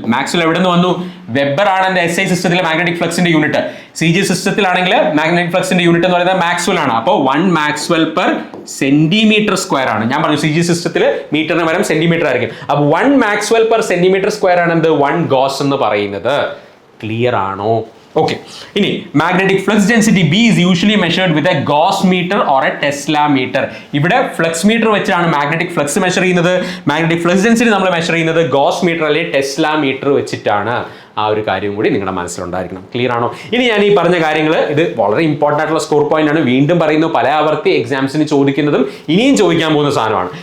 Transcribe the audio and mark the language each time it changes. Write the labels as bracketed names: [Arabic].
[Malayalam] Maxwell എവിടെ നിന്ന് വന്നു, വെബർ ആണ് എന്റെ SI സിസ്റ്റത്തിലെ magnetic ഫ്ലക്സിന്റെ unit. CGS സിസ്റ്റത്തിലാണെങ്കിൽ magnetic ഫ്ലക്സിന്റെ unit എന്ന് പറയുന്നത് മാക്സ്വെൽ ആണ്. അപ്പോൾ 1 മാക്സ്വെൽ പെർ സെന്റിമീറ്റർ സ്ക്വയർ ആണ്. ഞാൻ പറഞ്ഞു CGS സിസ്റ്റത്തിൽ മീറ്ററിന് പകരം സെന്റിമീറ്റർ ആയിരിക്കും. അപ്പോൾ 1 മാക്സ്വെൽ പെർ സെന്റിമീറ്റർ സ്ക്വയർ ആണ് എന്ത് 1 ഗോസ് എന്ന് പറയുന്നത്. ക്ലിയർ ആണോ? ഓക്കെ. ഇനി [English] Magnetic flux density B is usually measured with a Gauss meter or a Tesla meter. [Malayalam] ഇവിടെ ഫ്ലക്സ് മീറ്റർ വെച്ചാണ് മാഗ്നറ്റിക് ഫ്ലക്സ് മെഷർ ചെയ്യുന്നത്. മാഗ്നറ്റിക് ഫ്ലക്സ് ഡെൻസിറ്റി നമ്മൾ മെഷർ ചെയ്യുന്നത് ഗോസ് മീറ്റർ അല്ലെങ്കിൽ ടെസ്ല മീറ്റർ വെച്ചിട്ടാണ്. ആ ഒരു കാര്യം കൂടി നിങ്ങളുടെ മനസ്സിലുണ്ടായിരിക്കണം. ക്ലിയർ ആണോ? ഇനി ഞാൻ ഈ പറഞ്ഞ കാര്യങ്ങൾ ഇത് വളരെ ഇമ്പോർട്ടൻ്റ് ആയിട്ടുള്ള സ്കോർ പോയിന്റ് ആണ്. വീണ്ടും പറയുന്നു, പല ആവർത്തി എക്സാംസിന് ചോദിക്കുന്നതും ഇനിയും ചോദിക്കാൻ പോകുന്ന സാധനമാണ്.